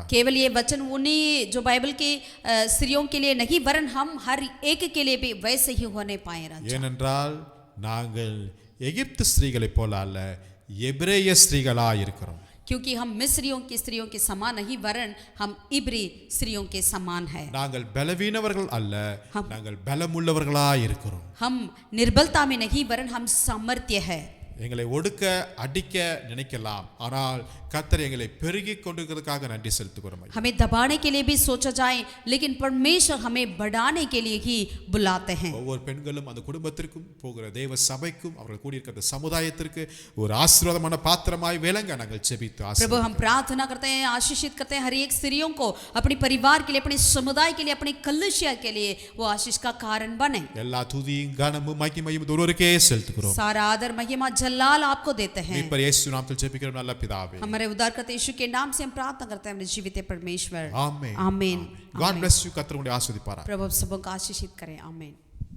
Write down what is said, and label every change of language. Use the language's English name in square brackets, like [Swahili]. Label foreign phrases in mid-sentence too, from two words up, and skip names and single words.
[Hindi] केवल ये वचन उन्हीं जो बाइबल की स्त्रियों के लिए नहीं, वरन हम हर एक के लिए भी वैसे ही होने पाए राजा। [Tamil] ஏனென்றால் நாங்கள் எகிப்து ஸ்திரீகளைப் போல அல்ல, எபிரேய ஸ்திரீகளாய் இருக்கிறோம். [Hindi] क्योंकि हम मिस्रियों की स्त्रियों के समान नहीं, वरन हम इब्री स्त्रियों के समान है। [Tamil] நாங்கள் பலவீனவர்கள் அல்ல, நாங்கள் பலமுள்ளவர்களாய் இருக்கிறோம். [Hindi] हम निर्बलता में नहीं, वरन हम सामर्थ्य है। [Tamil] எங்களை ஒடுக்க அடிக்க நினைக்கலாம், ஆனால் கர்த்தர் எங்களை பெருகிக் கொண்டிருக்கிறதுக்காக நன்றி செலுத்துகிறோம். [Hindi] हमें दबाने के लिए भी सोचा जाए, लेकिन परमेश्वर हमें बढ़ाने के लिए ही बुलाते हैं. [Tamil] ஒவ்வொரு பெண்களும் அந்த குடும்பத்திற்கும் போகிற தேவ சபைக்கும் அவர்கள் கூடியிருக்கிற சமுதாயத்திற்கு ஒரு ஆசீர்வாதமான பாத்திரமாய் விளங்க நாங்கள் ஜெபித்து [Hindi] प्रभु हम प्रार्थना करते हैं, आशीषित करते हैं हर एक स्त्रियों को अपने परिवार के लिए, अपने समुदाय के लिए, अपने कलीसिया के लिए वो आशीष का कारण बने. [Tamil] எல்லா துதியும் கனமும் மகிமையும் ஒருவருக்கே செலுத்துகிறோம். [Hindi] सारा आदर महिमा जलाल आपको देते हैं. [Tamil] மீட்பர் இயேசு நாமத்தில் ஜெபிக்கிறோம் நல்ல பிதாவே. [Hindi] हमारे उद्धार करते यीशु के नाम से हम प्रार्थना करते हैं, हमारे जीवित परमेश्वर. आमीन. आमीन. [English] God bless you. [Tamil] கர்த்தர் உங்களை ஆசீர்வதிப்பாராக. [Hindi] प्रभु सबको आशीषित करें. आमीन.